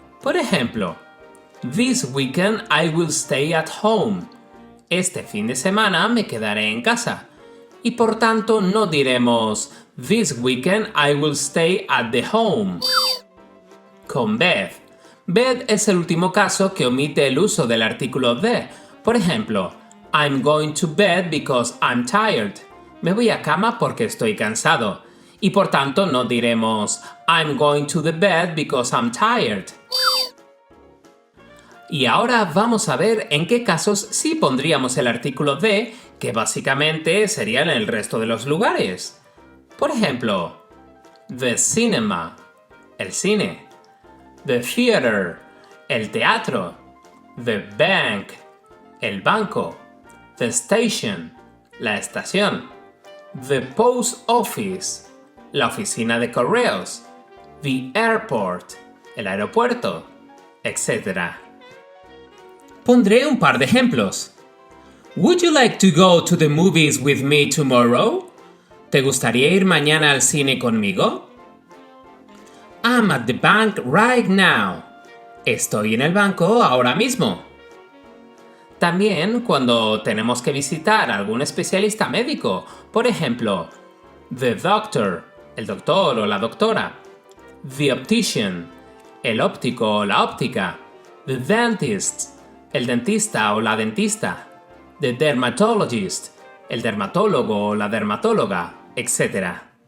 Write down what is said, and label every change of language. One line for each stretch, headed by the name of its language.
Spanish: Por ejemplo,
English: This weekend I will stay at home.
Spanish: Este fin de semana me quedaré en casa. Y por tanto no diremos
English: This weekend I will stay at the home.
Spanish: Con bed. Bed es el último caso que omite el uso del artículo de. Por ejemplo,
English: I'm going to bed because I'm tired.
Spanish: Me voy a cama porque estoy cansado. Y por tanto no diremos
English: I'm going to the bed because I'm tired.
Spanish: Y ahora vamos a ver en qué casos sí pondríamos el artículo de, que básicamente sería en el resto de los lugares. Por ejemplo,
English: the cinema,
Spanish: el cine.
English: The theater,
Spanish: el teatro.
English: The bank,
Spanish: el banco.
English: The station,
Spanish: la estación.
English: The post office,
Spanish: la oficina de correos.
English: The airport,
Spanish: el aeropuerto, etc. Pondré un par de ejemplos.
English: Would you like to go to the movies with me tomorrow?
Spanish: ¿Te gustaría ir mañana al cine conmigo?
English: I'm at the bank right now.
Spanish: Estoy en el banco ahora mismo. También cuando tenemos que visitar a algún especialista médico, por ejemplo,
English: the doctor,
Spanish: el doctor o la doctora,
English: the optician,
Spanish: el óptico o la óptica,
English: the dentist,
Spanish: el dentista o la dentista,
English: the dermatologist,
Spanish: el dermatólogo o la dermatóloga, etc.